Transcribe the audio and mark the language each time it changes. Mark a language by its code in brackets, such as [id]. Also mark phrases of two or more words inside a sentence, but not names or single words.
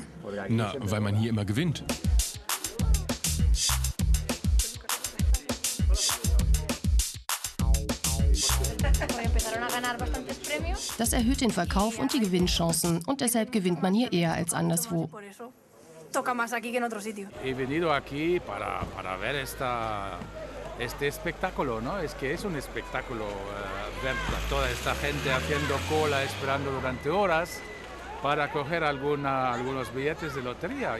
[de] Na, weil man hier immer gewinnt. Das erhöht den Verkauf und die Gewinnchancen und deshalb gewinnt man hier eher als anderswo. [es] He venido aquí para ver este espectáculo, ¿no? Es que es un espectáculo ver toda esta gente haciendo cola, esperando durante horas para coger algunos billetes de lotería.